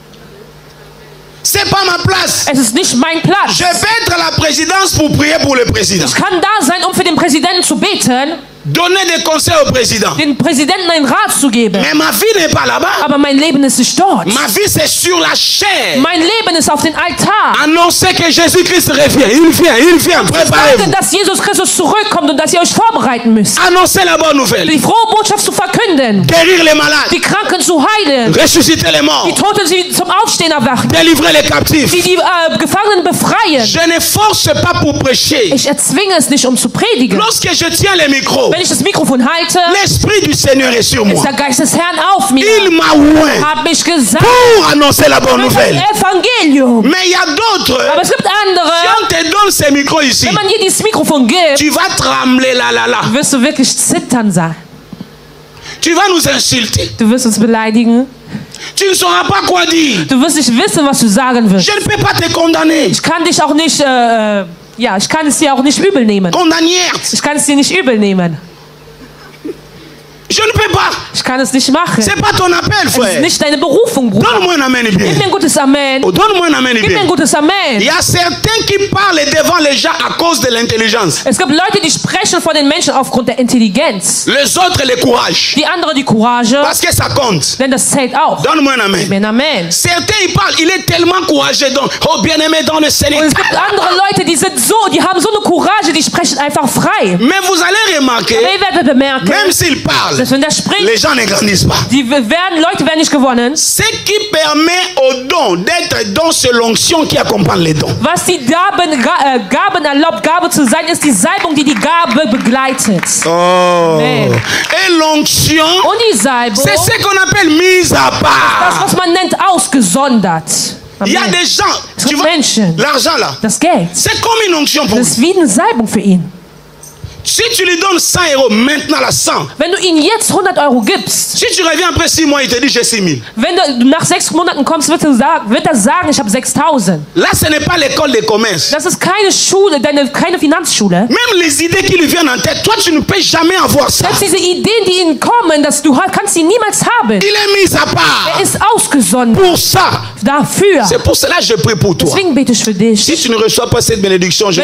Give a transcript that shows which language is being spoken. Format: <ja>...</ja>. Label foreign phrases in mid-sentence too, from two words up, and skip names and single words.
<fr>C'est pas ma place.</fr> <de>Es ist nicht mein Platz.</de> <fr>Je vais être à la présidence pour prier pour le président.</fr> <de>Ich kann da sein, für den Präsidenten zu beten.</de> <fr>Donner des conseils au président.</fr> <de>Den Präsidenten einen Rat zu geben.</de> <fr>Mais ma vie n'est pas là-bas.</fr> <de>Aber mein Leben ist nicht dort.</de> <fr>Ma vie c'est sur la chair.</fr> <de>Mein Leben ist auf den Altar.</de> <fr>Annoncer que Jésus-Christ revient. Il vient. Préparez-vous.</fr> <de>Dass Jesus Christus zurückkommt und dass ihr euch vorbereiten müsst.</de> <fr>Annoncer la bonne nouvelle.</fr> <de>Die frohe Botschaft zu verkünden.</de> <fr>Guérir les malades.</fr> <de>Die Kranken zu heilen.</de> <fr>Ressusciter les morts.</fr> <de>Die Toten zum Aufstehen erwachen.</de> <fr>Délivrer les captifs.</fr> <de>Die Gefangenen befreien.</de> <fr>Je ne force pas pour prêcher.</fr> <de>Ich erzwinge es nicht, zu predigen.</de> <fr>Lorsque je tiens le micro.</fr> <de>Wenn ich das Mikrofon</de> <fr>l'esprit du Seigneur est sur moi.</fr> <de>Ist der Geist des Herrn auf mir.</de> <fr>Il m'a oint</fr> <de>Hab mich gesagt,</de> <fr>pour annoncer la bonne nouvelle.</fr> <de>Evangelium.</de> <fr>Mais il y a d'autres.</fr> <de>Aber es gibt andere.</de> <fr>Si on te donne ce micro ici,</fr> <de>wenn man dir dieses Mikrofon gibt,</de> <fr>tu vas trembler là.</fr> <de>Wirst du wirklich zittern sein.</de> <fr>Tu vas nous insulter.</fr> <de>Du wirst uns beleidigen.</de> <fr>Tu ne sauras pas quoi dire.</fr> <de>Du wirst nicht wissen, was du sagen wirst.</de> <fr>Je ne peux pas te condamner.</fr> <de>Ich kann dich auch nicht Ja, ich kann es dir auch nicht übel nehmen. Condamniert. Ich kann es dir nicht übel nehmen.</de> <fr>Je ne peux pas.</fr> <de>Ich kann es nicht machen.</de> <fr>C'est pas ton appel, frère.</fr> <de>Es ist nicht deine Berufung, Bruder.</de> <fr>Donne-moi un amen bien.</fr> <de>Gib mir ein gutes Amen.</de> <fr>Oh, donne-moi un amen</fr> <de>Gib mir</de> <fr>bien.</fr> <de>ein gutes Amen.</de> <fr>Il y a certains qui parlent devant les gens à cause de l'intelligence.</fr> <de>Es gibt Leute, die sprechen vor den Menschen aufgrund der Intelligenz.</de> <fr>Les autres, le courage.</fr> <de>Die anderen die Courage.</de> <fr>Parce que ça compte.</fr> <de>Denn das zählt auch.</de> <fr>Donne-moi un amen.</fr> <de>Gib mir ein Amen.</de> <fr>Certains, ils parlent, il est tellement courageux. Donc, oh, bien-aimé dans le Seigneur.</fr> <de>Und es gibt andere Leute, die haben so eine Courage, die sprechen einfach frei.</de> <fr>Mais vous allez remarquer,</fr> <de>Aber ihr werdet bemerken,</de> <fr>même s'ils parlent,</fr> <de>dass wenn der spricht,</de> <fr>les gens ne grandissent pas.</fr> <de>Leute werden nicht gewonnen.</de> <fr>Ce qui permet aux dons d'être dans cette onction qui accompagne les dons.</fr> <de>Was die Gaben erlaubt, Gabe zu sein, ist die Salbung, die die Gabe begleitet. Oh.</de> <fr>Amen. Et l'onction,</fr> <de>Und die Salbung,</de> <fr>c'est ce qu'on appelle mise à</fr> <de>das,</de> <fr>part.</fr> <de>was man nennt, ausgesondert.</de> <fr>Il y a</fr> <de>Amen.</de> <fr>des gens,</fr> <de>Es</de> <fr>tu</fr> <de>gibt</de> <fr>vois,</fr> <de>Menschen,</de> <fr>l'argent là,</fr> <de>das Geld,</de> <fr>c'est comme une onction pour</fr> <de>das</de> <fr>lui.</fr> <de>ist wie eine Salbung für ihn.</de> <fr>Si tu lui donnes 100 € maintenant, la 100.</fr> <de>Wenn du ihm jetzt 100 € gibst,</de> <fr>Si tu reviens après 6 mois, il te dit j'ai 6 000.</fr> <de>wenn du nach 6 Monaten kommst, wird er sagen, ich habe 6.000.</de> <fr>Là, ce n'est pas l'école de commerce.</fr> <de>Das ist keine Schule, keine Finanzschule.</de> <fr>Même les idées qui lui viennent en tête, toi, tu ne peux jamais avoir ça.</fr> <de>Selbst diese Ideen, die ihnen kommen, kannst sie niemals haben.</de> <fr>Il est mis à part.</fr> <de>Er ist ausgesondert</de> <fr>Pour ça.</fr> <de>dafür.</de> <fr>C'est pour cela que je prie pour toi.</fr> <de>Deswegen bete ich für dich.</de> <fr>Si tu ne reçois pas cette bénédiction, je</fr>